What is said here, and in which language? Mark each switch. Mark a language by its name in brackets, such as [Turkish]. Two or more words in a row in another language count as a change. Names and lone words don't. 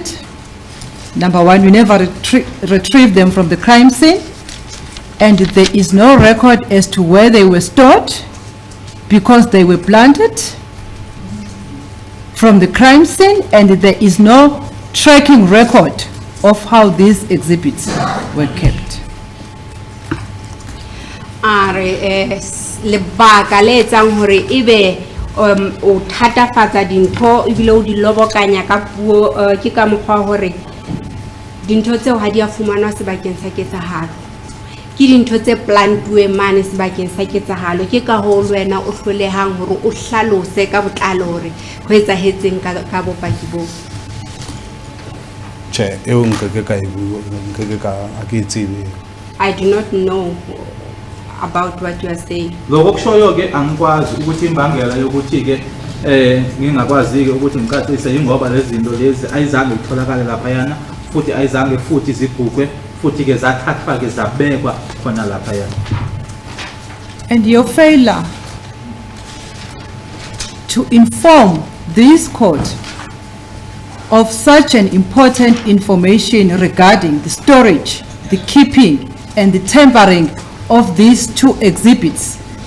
[English] Number one, we never retrieved them from the crime scene, and there is no record as to where they were stored because they were planted from the crime scene, and there is no tracking record of how these exhibits were kept. [Southern Sotho] Lebaka le etsang hore ebe o thatafatsa dintho ebile o di lobokanya ka puo ke ka mokgwa hore dintho tseo ha di a fumanwa sebakeng sa ketsahalo ke dintho tse plantuwe mane sebakeng sa ketsahalo ke ka ho lwena o hlolehang hore o hlalose ka botlalo hore ho etsahetseng ka bopaki bo. Che eo nkeke ka ibu nkeke ka akitsebe. [English] I do not know about what you are saying. [Zulu] Lokho kushoyo-ke angikwazi ukuthi imbangela yokuthi-ke ngingakwazi-ke ukuthi ngicacise yingoba lezi zinto lezi ayizange zitholakale laphayana futhi ayizange futhi zibhukwe futhi-ke zathathwa-ke zabekwa khona laphayana. [English] And your failure to inform this court of such an important information regarding the storage, the keeping, and the tampering of these two exhibits